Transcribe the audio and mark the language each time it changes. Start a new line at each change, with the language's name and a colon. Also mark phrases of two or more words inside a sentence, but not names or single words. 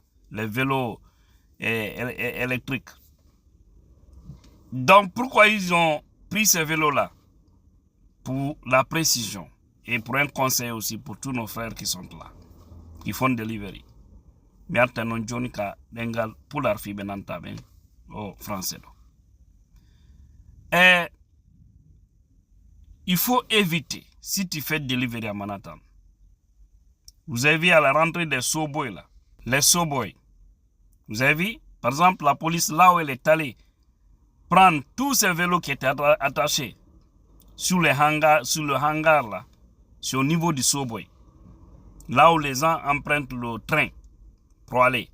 French: Les vélos électriques. Donc pourquoi ils ont pris ces vélos là? Pour la précision et pour un conseil aussi pour tous nos frères qui sont là, qui font delivery. Mais attendons
Fula: Johnny ka dengal pular fi benanta ben
French: au français. Et il faut éviter, si tu fais delivery à Manhattan, vous avez vu à la rentrée des Soboy là, les Soboy, vous avez vu, par exemple, la police là où elle est allée prendre tous ces vélos qui étaient attachés sur le hangar là, c'est au niveau du Soboy, là où les gens empruntent le train pour aller.